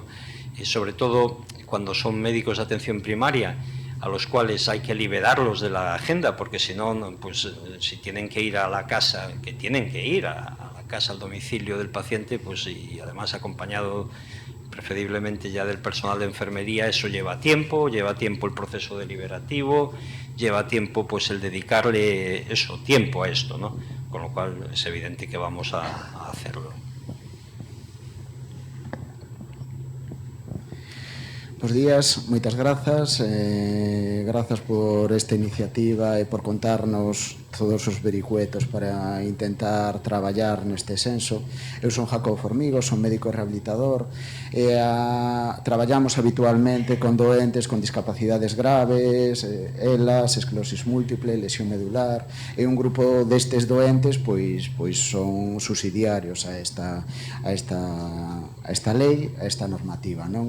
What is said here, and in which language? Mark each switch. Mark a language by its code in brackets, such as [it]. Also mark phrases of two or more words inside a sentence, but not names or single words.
[es] Y sobre todo cuando son médicos de atención primaria, a los cuales hay que liberarlos de la agenda, porque si no, pues si tienen que ir a la casa, que tienen que ir a la casa, al domicilio del paciente, pues y además acompañado preferiblemente ya del personal de enfermería, eso lleva tiempo el proceso deliberativo, lleva tiempo pues el dedicarle tiempo a esto, ¿no? Con lo cual es evidente que vamos a hacerlo. [gl] Bos días, moitas grazas. Grazas por esta iniciativa e por contarnos todos os vericuetos para intentar traballar neste senso. Eu son Jacobo Formigo, son médico rehabilitador e traballamos habitualmente con doentes con discapacidades graves, ELAs, [es] esclerosis múltiple, [gl] lesión medular, e un grupo destes doentes pois son subsidiarios a esta lei, a esta normativa, non?